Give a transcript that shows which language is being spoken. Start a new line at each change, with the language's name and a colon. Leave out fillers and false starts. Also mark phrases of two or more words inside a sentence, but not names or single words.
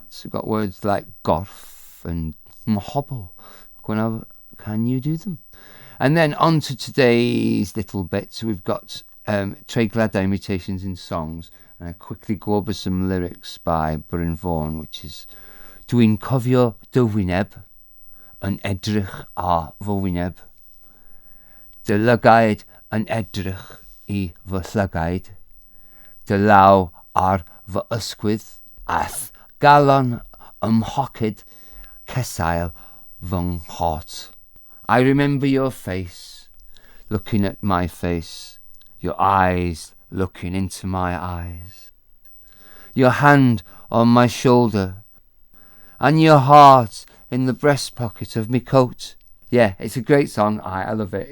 English: So we've got words like gorff and mhobl. Can you do them? And then on to today's little bits. We've got Treigladau mutations in songs. And I quickly go over some lyrics by Bryn Vaughan, which is
Welsh: Dwi'n cofio dy wyneb yn edrych ar fy wyneb. Dy lygaid yn edrych I fy llygaid. Dy law ar fy ysgwydd ath galon ymhocyd cesail fy nghot.
English: I remember your face, looking at my face, your eyes looking into my eyes, your hand on my shoulder, and your heart in the breast pocket of me coat. Yeah, it's a great song. I love it.